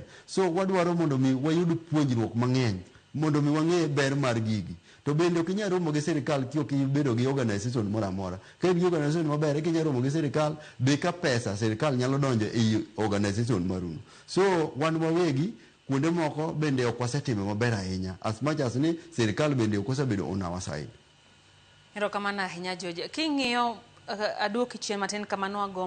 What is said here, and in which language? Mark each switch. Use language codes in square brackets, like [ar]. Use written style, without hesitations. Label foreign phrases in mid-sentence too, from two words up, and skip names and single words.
[luo] So wadwaro mondo mi wayud puonjruok mang'eny mondo mi wang'e ber mar gigi. To bende ok inyalo romo gi sirikal kiyok ibedo gi organization moro amora. Ka in gi organization maber e kinyalo romo gi sirikal be ka pesa sirikal nyalo donjo e organization maruno. So wan wawegi kuonde moko bende ok wasetimo maber ahinya. [en] As much as [luo] ni sirikal bende ok osebedo [en] on our side. [luo] Erokamano ahinya George. King'iyo aduoki chien matin kamano agombo